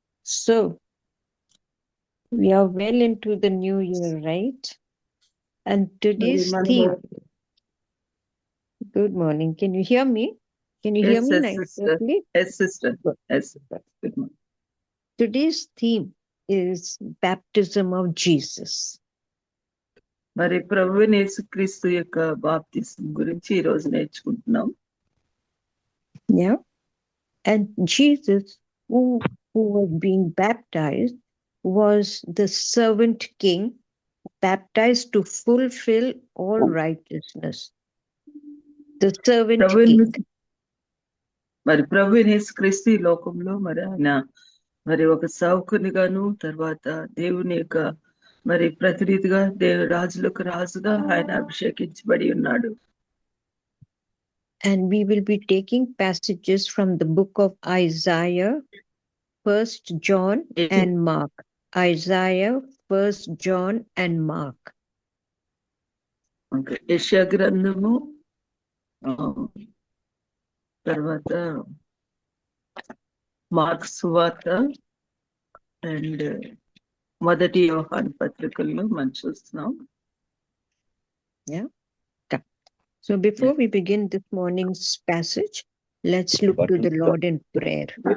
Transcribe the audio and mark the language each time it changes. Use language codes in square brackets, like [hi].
[en] So, we are well into the new year, right? And today's theme. Good morning. Can you hear me? Can you hear me nicely? Yes, sister. Yes, sister. Good morning. Today's theme is baptism of Jesus. [te] మరి ప్రభు యేసుక్రీస్తు యొక్క బాప్తిసం గురించి ఈ రోజు నేర్చుకుంటున్నాం. [en] Yeah. And Jesus, who was being baptized, was the servant king, baptized to fulfill all righteousness. The servant king. [te] మరి ప్రభు యేసుక్రీస్తు ఈ లోకంలో మరి ఆయన మరి ఒక సేవకునిగాను, తర్వాత దేవుని యొక్క మరి ప్రతినిధిగా రాజులకు రాజుగా ఆయన అభిషేకించబడి ఉన్నాడు. [en] And we will be taking passages from the book of Isaiah, 1st John and Mark. Isaiah, 1st John and Mark. [te] Okay, యెషయా గ్రంథము, తర్వాత మార్క్ సువార్త అండ్ మొదటి యోహాను పత్రికల్లో మనం చూస్తున్నాం. [en] Yeah. So before we begin this morning's passage, let's look to the Lord in prayer.